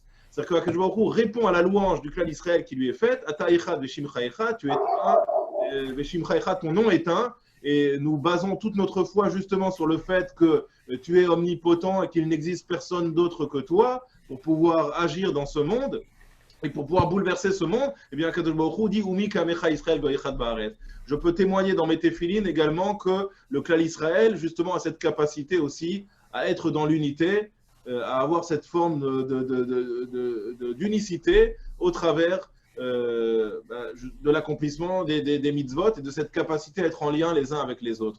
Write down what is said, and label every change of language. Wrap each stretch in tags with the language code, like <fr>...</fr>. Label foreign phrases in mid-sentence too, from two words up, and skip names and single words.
<fr>C'est-à-dire que</fr> <he>הקדוש ברוך הוא</he> <fr>répond à la louange du</fr> <he>כלל ישראל</he> <fr>qui lui est faite,</fr> <he>אתה אחד ושמך אחד,</he> <fr>tu es un,</fr> <he>ושמך אחד,</he> <fr>ton nom est un. Et nous basons toute notre foi justement sur le fait que tu es omnipotent et qu'il n'existe personne d'autre que toi pour pouvoir agir dans ce monde et pour pouvoir bouleverser ce monde. Eh bien,</fr> <he>קדוש ברוך הוא dit ומי כעמך ישראל גוי אחד בארץ.</he> <fr>Je peux témoigner dans mes téphilines également que le</fr> <he>כלל ישראל</he> <fr>justement a cette capacité aussi à être dans l'unité, à avoir cette forme d'unicité au travers de l'accomplissement des mitzvot et de cette capacité à être en lien les uns avec les autres.</fr>